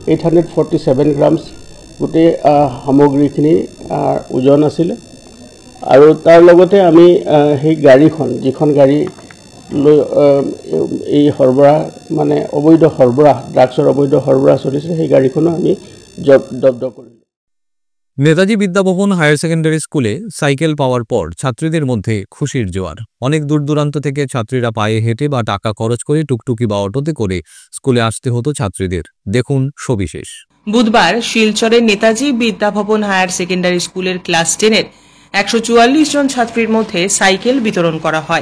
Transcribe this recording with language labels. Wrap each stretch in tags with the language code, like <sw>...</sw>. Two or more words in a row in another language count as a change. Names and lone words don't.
<as>847 গ্ৰামছ গোটেই সামগ্ৰীখিনি ওজন আছিলে। আৰু তাৰ লগতে আমি সেই গাড়ীখন যিখন গাড়ী লৈ এই সৰবৰাহ মানে অবৈধ সৰবৰাহ ড্ৰাগছৰ অবৈধ সৰবৰাহ চলিছে সেই গাড়ীখনো আমি জব্দ কৰিলোঁ।</as> <bn>নেতাজি বিদ্যাভবন হায়ার সেকেন্ডারি স্কুলে সাইকেল পাওয়ার পর ছাত্রীদের মধ্যে খুশির জোয়ার। অনেক দূর দূরান্ত থেকে ছাত্রীরা পায়ে হেঁটে বা টাকা খরচ করে টুকটুকি বা অটোতে করে স্কুলে আসতে হতো ছাত্রীদের। দেখুন সবিশেষ। বুধবার শিলচরের নেতাজি বিদ্যাভবন হায়ার সেকেন্ডারি স্কুলের ক্লাস 10-এর 144 জন ছাত্রীর মধ্যে সাইকেল বিতরণ করা হয়।</bn>